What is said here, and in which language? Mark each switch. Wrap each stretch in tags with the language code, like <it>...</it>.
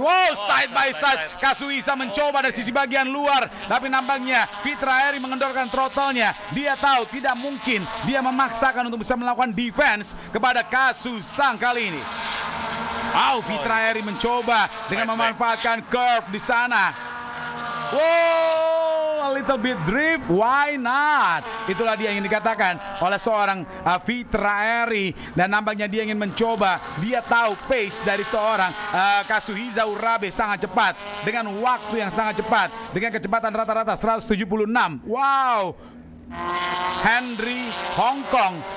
<id>Wow, side by side Kazuhisa mencoba dari sisi bagian luar, tapi nampaknya Fitra Eri mengendorkan throttle-nya. Dia tahu tidak mungkin dia memaksakan untuk bisa melakukan defense kepada Kazusang kali ini. Wow, Fitra Eri mencoba dengan memanfaatkan curve di sana.</id> <en>Wow, a little bit drift, why not?</en> <id>Itulah dia yang dikatakan oleh seorang Fitra Eri. Dan nampaknya dia ingin mencoba. Dia tahu pace dari seorang Kazuhisa Urabe sangat cepat, dengan waktu yang sangat cepat, dengan kecepatan rata-rata 176. Wow, Henry Hong Kong.</id>